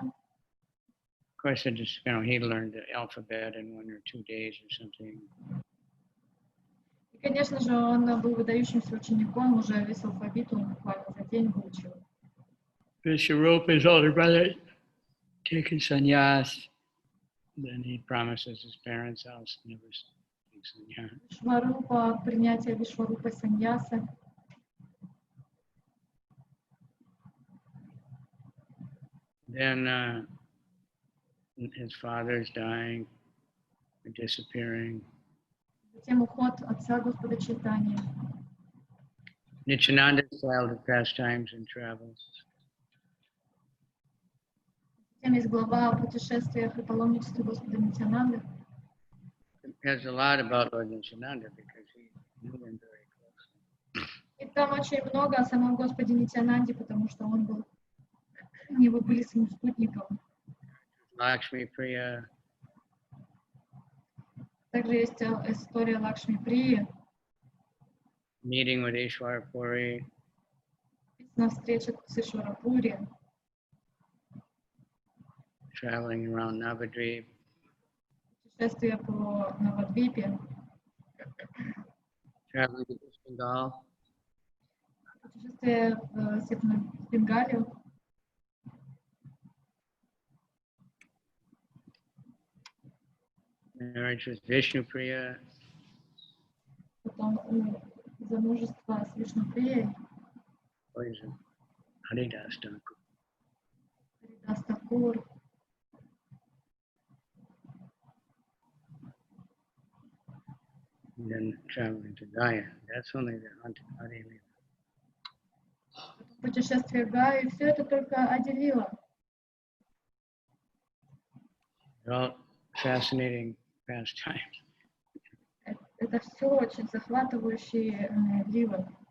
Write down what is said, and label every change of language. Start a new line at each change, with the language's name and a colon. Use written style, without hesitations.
English: Of course, it just, he learned the alphabet in 1 or 2 days or something.
Russian: И, конечно же, он был выдающимся учеником, уже весь алфавит он буквально за день выучил.
English: Vishwarupa, his older brother, taking sannyas. Then he promises his parents, I'll never take sannyas.
Russian: Вишварупа, принятие Вишварупы саньясы.
English: Then his father's dying, disappearing.
Russian: Затем уход отца Господа Чайтаньи.
English: Nityananda's childhood pastimes and travels.
Russian: Затем есть глава о путешествиях и паломничестве Господа Нитьянанды.
English: It has a lot about Lord Nityananda because he knew him very closely.
Russian: И там очень много о самом Господе Нитьянанде, потому что он был, у него были своим спутником.
English: Lakshmi Priya,
Russian: Также есть история Лакшми Прии,
English: meeting with Ishwar Puri,
Russian: на встрече с Ишварапури,
English: traveling around Navadvip,
Russian: путешествие по Навадвипе,
English: traveling to East Bengal,
Russian: путешествие в Северную Бенгалию,
English: marriage with Vishnu Priya,
Russian: потом замужество с Вишнуприей,
English: poison, Haridas Thakur,
Russian: Харидас Такур,
English: and then traveling to Gaya. That's only the Adi-lila.
Russian: путешествие Гаи, все это только Ади-лила.
English: They're all fascinating pastimes.
Russian: Это все очень захватывающие лилы.